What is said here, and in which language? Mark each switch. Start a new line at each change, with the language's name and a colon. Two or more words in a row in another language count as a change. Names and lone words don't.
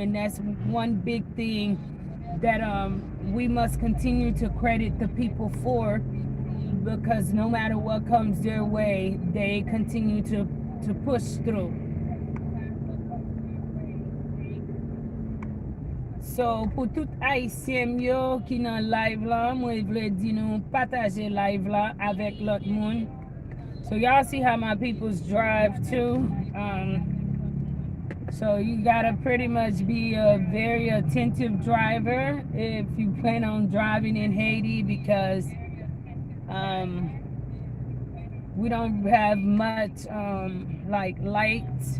English: And that's one big thing that we must continue to credit the people for, because no matter what comes their way, they continue to push through. So,
Haitian Creole: pour tout Haïtien yo qui nan live la, moi vle di nou partager live la avec l'autre monde.
English: So y'all see how my peoples drive too. So you gotta pretty much be a very attentive driver if you plan on driving in Haiti, because um, we don't have much like lights.